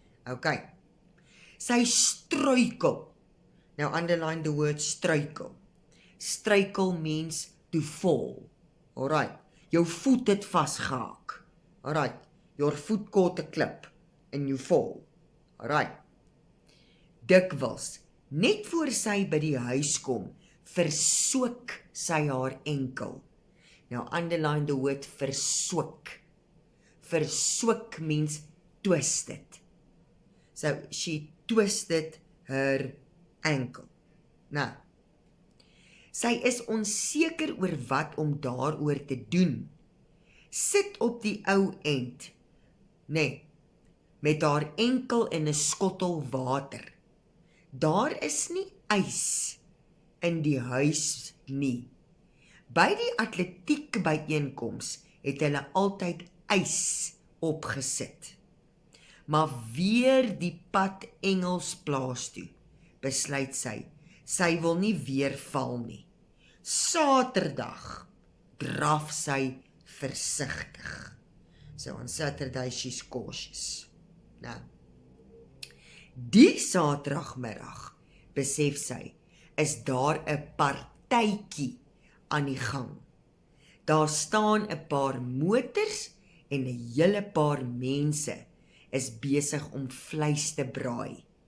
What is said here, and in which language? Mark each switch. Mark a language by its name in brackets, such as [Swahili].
[English] Okay. [Afrikaans] Sy struikel. [English] Now underline the word struikel. Struikel means to fall. Alright. [Afrikaans] Jou voet het vasgehaak. Alright. [English] Your foot caught a clip and you fall. Alright. [Afrikaans] Dikwels, net voor sy by die huis kom, versoek sy haar enkel. [English] Now underline the word verswik. Verswik means twisted. So she twisted her ankle. [Afrikaans] Nou, sy is onseker oor wat om daaroor te doen. Sit op die ou end, met haar enkel in 'n skottel water. Daar is nie ys in die huis nie. By die atletiek byeenkoms het hulle altyd ys opgesit. Maar weer die pad Engelsplaas toe, besluit sy wil nie weer val nie. Saterdag draf sy versigtig. [English] So on Saturday she's cautious. [Afrikaans] Nou, die Saterdagmiddag, besef sy, is daar 'n partytjie aan die gang. Daar staan 'n paar motors en 'n hele paar mense is besig om vleis te braai.